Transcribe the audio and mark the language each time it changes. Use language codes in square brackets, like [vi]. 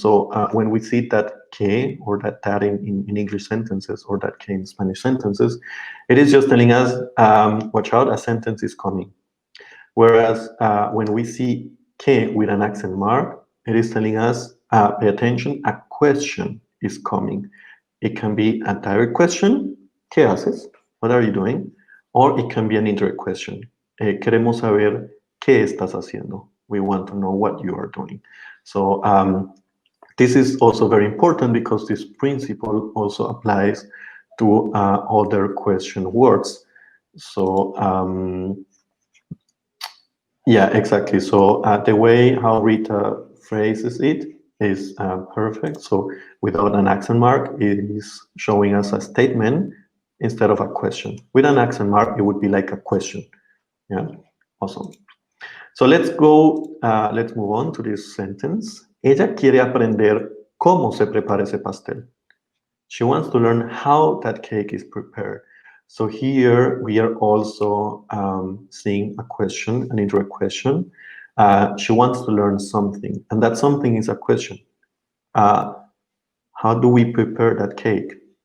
[en] So when we see that K or that in English sentences or that K in Spanish sentences, it is just telling us, watch out, a sentence is coming. Whereas when we see K with an accent mark, it is telling us, pay attention, a question is coming. It can be a direct question, [es] ¿qué haces? [en] What are you doing? Or it can be an indirect question. [es] Queremos saber qué estás haciendo. [en] We want to know what you are doing. So this is also very important because this principle also applies to other question words. So yeah, exactly. So the way how Rita phrases it is perfect. So without an accent mark, it is showing us a statement instead of a question. With an accent mark, it would be like a question. Yeah, awesome. So let's move on to this sentence. [es] Ella quiere aprender cómo se prepara ese pastel. [en] She wants to learn how that cake is prepared. So here we are also seeing a question, an indirect question. She wants to learn something, and that something is a question. How do we prepare that cake?